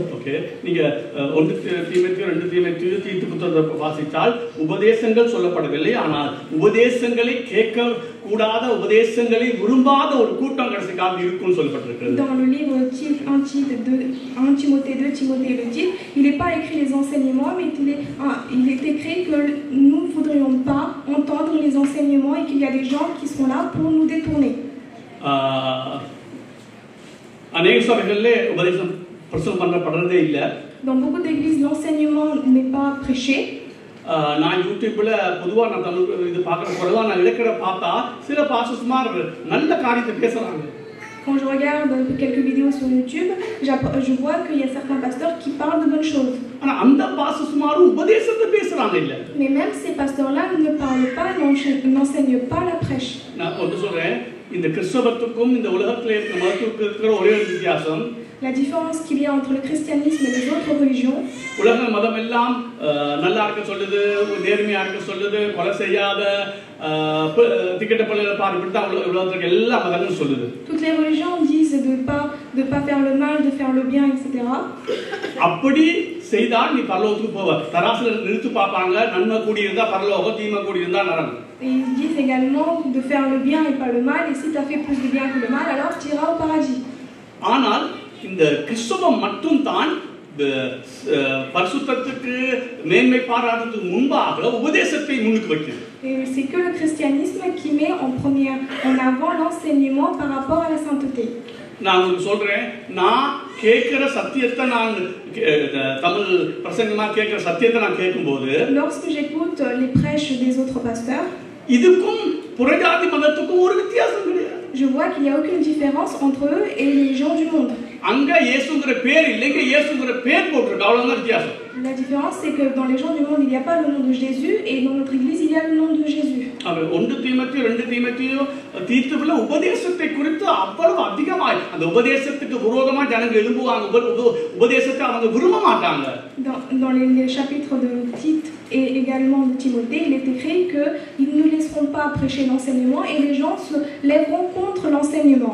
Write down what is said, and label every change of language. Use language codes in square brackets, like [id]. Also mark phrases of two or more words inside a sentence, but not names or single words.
[ta] ஓகே, நீங்க 1 தீமோத்தேயு 2 தீமோத்தேயு தீத்து புத்தகத்தை வாசித்தால் உபதேசங்கள் சொல்லப்படவில்லை, ஆனால் உபதேசங்களை கேட்க கூடாத உபதேசங்களை விரும்பாத ஒரு கூட்டம் கடைசி காலத்தில் இருக்கும்னு சொல்லப்பட்டிருக்கிறது. [fr] Dans le livre 1 Timothée, 2 Timothée et le Tite, il n'est pas écrit les enseignements, mais il est écrit que nous ne voudrions pas entendre les enseignements et qu'il y a des gens qui sont là pour nous détourner. [ta] அநேக சபைகளிலே உபதேசம் பிரசங்கம் பண்ணப்படுறதே இல்ல. [fr] Dans beaucoup d'églises, l'enseignement n'est pas prêché. [ta] நான் யூடியூப்ல பொதுவா நான் தமிழ் இது பார்க்குற பொழுது நான் இலக்கண பார்த்தா சில பாஸ்டர்ஸ்மார் நல்ல காரியத்தை பேசுறாங்க. [fr] Quand je regarde quelques vidéos sur YouTube, je vois qu'il y a certains pasteurs qui parlent de bonnes choses. [ta] ஆனா அந்த பாஸ்டர்ஸ்மார் உபதேசத்தை பேசுறாங்க இல்ல. [fr] Mais même ces pasteurs-là ne parlent pas, n'enseignent pas la prêche. [ta] நான் ஒன்று சொல்றேன், இந்த கிறிஸ்தவத்துக்கும் இந்த உலகத்தில் இருக்கிற மதத்துக்கும் இருக்கிற ஒரே ஒரு வித்தியாசம், [fr] La différence qu'il y a entre le christianisme et les autres religions, [ta] உலக மதம் எல்லாம் நல்லா இருக்க சொல்லுது, நேர்மையா இருக்க சொல்லுது, கொலை செய்யாத, திக்கெட்ட பள்ளியில பாரு, இப்படித்தான் உலகத்துக்கு எல்லா மதங்களும் சொல்லுது. [fr] toutes les religions disent de pas faire le mal, de faire le bien, etc. [ta] அப்படி செய்தால் நீ பரலோகத்துக்கு போவ. தராசுல நிறுத்து பார்ப்பாங்க, நன்மை கூடி இருந்தா பரலோகம், தீமை கூடி இருந்தா நரகம். [fr] Et ils disent également de faire le bien et pas le mal, et si tu as fait plus de bien que le mal, alors tu iras au paradis. [ta] ஆனால் இந்த கிறிஸ்தவம் மட்டும் தான் பரிசுத்தத்துக்கு மேன்மை பாராட்டுறதுக்கு முன்பாக உபதேசத்தை முன்னுக்கு வைக்கிறது. [fr] Et c'est que le christianisme qui met en avant l'enseignement par rapport à la sainteté. [ta] நான் உங்களுக்கு சொல்றேன், நான் கேட்கிற சத்தியத்தை, நான் தமிழ் பிரசங்கமா கேட்கிற சத்தியத்தை நான் கேட்கும்போது, [fr] Lorsque j'écoute les prêches des autres pasteurs, [ta] இதுக்கும் புறஜாதி மதத்துக்கும் ஒரு வித்தியாசம் கிடையாது. [fr] je vois qu'il n'y a aucune différence entre eux et les gens du monde. [ta] அங்க இயேசுங்கிற பேர் இல்லைங்க, இயேசுங்கிற பேர் போட்டிருக்கு, அவ்வளவுதான் வித்தியாசம். [fr] La différence, c'est que dans les gens du monde, il n'y a pas le nom de Jésus, et dans notre église, il y a le nom de Jésus. [ta] அவர் 1 தீமோத்தேயு 2 தீமோத்தேயு தீத்துவில உபதேசத்தை குறித்து அவ்வளவு அதிகமாய் அந்த உபதேசத்துக்கு விரோதமா ஜனங்க எழும்புவாங்க, உபதேசத்தை அவங்க விரும்ப மாட்டாங்க. [fr] Dans les chapitres de Tite et également de Timothée, il est écrit qu'ils ne laisseront pas prêcher l'enseignement et les gens se lèveront contre l'enseignement.